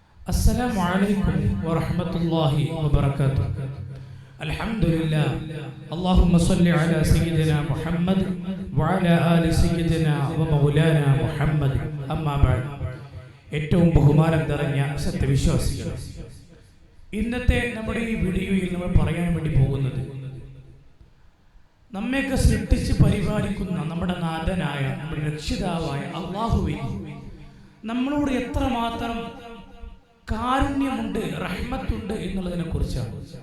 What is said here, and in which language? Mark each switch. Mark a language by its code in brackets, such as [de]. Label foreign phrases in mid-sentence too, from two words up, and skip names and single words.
[ar] السلام عليكم ورحمة الله وبركاته. الحمد لله. اللهم صل على سيدنا محمد وعلى آل سيدنا ومولانا محمد. أما بعد. [ml] ഏറ്റവും ബഹുമാനം നിറഞ്ഞ സത്യവിശ്വാസികൾ, ഇന്നത്തെ നമ്മുടെ ഈ വീഡിയോയിൽ നമ്മൾ പറയാൻ വേണ്ടി പോകുന്നത് നമ്മയൊക്കെ സൃഷ്ടിച്ച് പരിപാലിക്കുന്ന നമ്മുടെ നാഥനായ, നമ്മുടെ രക്ഷിതാവായ അല്ലാഹുവിന് നമ്മളോട് എത്രമാത്രം കാരുണ്യമുണ്ട്, റഹ്മത്തുണ്ട് എന്നുള്ളതിനെ കുറിച്ചാണ്.